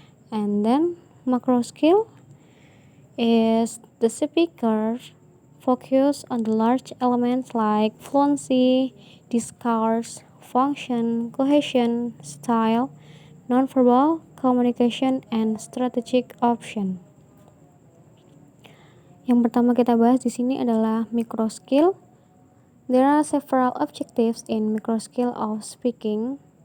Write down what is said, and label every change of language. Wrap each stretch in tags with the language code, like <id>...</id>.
<en>And then macro skill is the speaker focus on the large elements like fluency, discourse, function, cohesion, style, nonverbal communication, and strategic option.</en> <id>Yang pertama kita bahas di sini adalah micro skill.</id> <en>There are several objectives in micro skill of speaking.</en>